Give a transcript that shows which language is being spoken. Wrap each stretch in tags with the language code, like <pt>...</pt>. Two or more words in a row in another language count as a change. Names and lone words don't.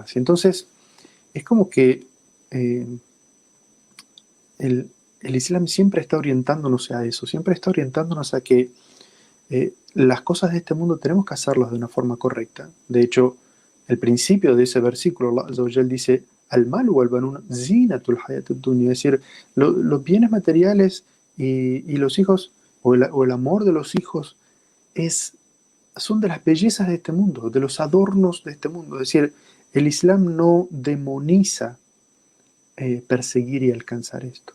<es>Y entonces, es como que el Islam siempre está orientándonos a eso, siempre está orientándonos a que las cosas de este mundo tenemos que hacerlas de una forma correcta. De hecho, el principio de ese versículo,</es> <ar>الله عز وجل dice, المال والبنون زينة الحياة الدنيا,</ar> <es>es decir, los bienes materiales y los hijos, o el amor de los hijos, son de las bellezas de este mundo, de los adornos de este mundo. Es decir, el Islam no demoniza perseguir y alcanzar esto.</es>